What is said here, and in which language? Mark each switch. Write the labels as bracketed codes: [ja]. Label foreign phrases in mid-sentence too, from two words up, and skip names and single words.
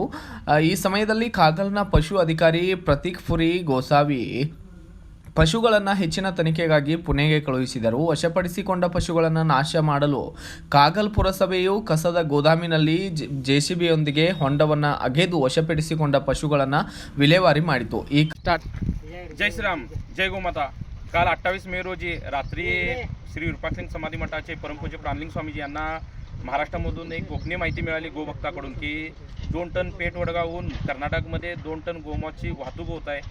[kn] ಈ ಸಮಯದಲ್ಲಿ ಕಾಗಲ್ನ ಪಶು ಅಧಿಕಾರಿ ಪ್ರತೀಕ್ ಪುರಿ ಗೋಸಾವಿ ಪಶುಗಳನ್ನು ಹೆಚ್ಚಿನ ತನಿಖೆಗಾಗಿ ಪುಣೆಗೆ ಕಳುಹಿಸಿದರು. ವಶಪಡಿಸಿಕೊಂಡ ಪಶುಗಳನ್ನು ನಾಶ ಮಾಡಲು ಕಾಗಲ್ ಪುರಸಭೆಯು ಕಸದ ಗೋದಾಮಿನಲ್ಲಿ JCBಯೊಂದಿಗೆ ಹೊಂಡವನ್ನು ಅಗೆದು ವಶಪಡಿಸಿಕೊಂಡ ಪಶುಗಳನ್ನು ವಿಲೇವಾರಿ ಮಾಡಿತು. [mr] जय श्रीराम, जय गोमाता. काल 28 मे रोजी रात्री श्री विरूपाक्षलिंग समाधी मठाचे परमपूज्य प्राणलिंग स्वामीजी यांना महाराष्ट्रामधून एक गोपनीय माहिती मिळाली गोभक्ताकडून की 2 टन पेठ वडगावहून कर्नाटकमध्ये 2 टन गोमांसाची वाहतूक होत आहे.